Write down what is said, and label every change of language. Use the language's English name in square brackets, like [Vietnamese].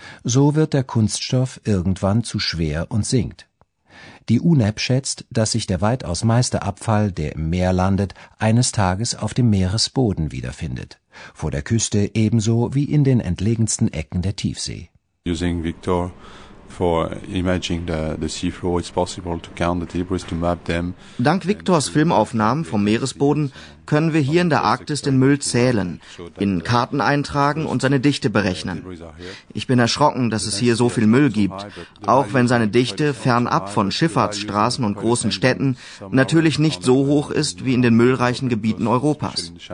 [German] So wird der Kunststoff irgendwann zu schwer und sinkt. Die UNEP schätzt, dass sich der weitaus meiste Abfall, der im Meer landet, eines Tages auf dem Meeresboden wiederfindet. Vor der Küste ebenso wie in den entlegensten Ecken der Tiefsee. [English] Using Victor for imaging the seafloor, it's possible to count the debris, to map them. [German] Dank Victors Filmaufnahmen vom Meeresboden können wir hier in der Arktis den Müll zählen, in Karten eintragen und seine Dichte berechnen. Ich bin erschrocken, dass es hier so viel Müll gibt, auch wenn seine Dichte fernab von Schifffahrtsstraßen und großen Städten natürlich nicht so hoch ist wie in den müllreichen Gebieten Europas.